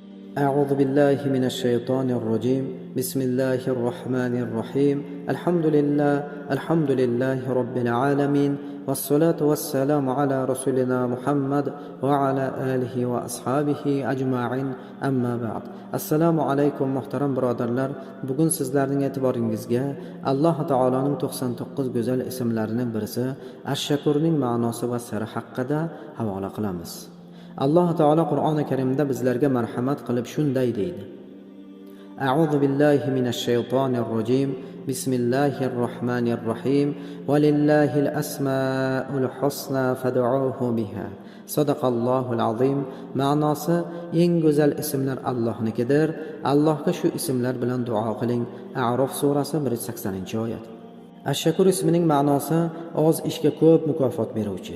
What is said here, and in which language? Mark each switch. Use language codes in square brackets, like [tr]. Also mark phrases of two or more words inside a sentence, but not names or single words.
[ar] أعوذ بالله من الشيطان الرجيم بسم الله الرحمن الرحيم الحمد لله رب العالمين والصلاة والسلام على رسولنا محمد وعلى آله وأصحابه أجمعين أما بعد السلام عليكم [uz] muhtaram birodarlar. Bugun sizlarning e'tiboringizga Alloh taoloning 99 go'zal ismlarining birisi Ash-Shakurning ma'nosi va siri haqida havola qilamiz. Alloh taolo Qur'oni Karimda bizlarga marhamat qilib shunday deydi: [ar] أعوذ بالله من الشيطان الرجيم. بسم الله الرحمن الرحيم. ولله الأسماء الحسنى فادعوه بها. صدق الله العظيم. [uz] Ma'nosi: eng go'zal ismlar Allohnikidir. Allohga shu ismlar bilan duo qiling. A'rof surasi 180-oyat. Ash-Shakur ismining ma'nosi oz ishga ko'p mukofot beruvchi.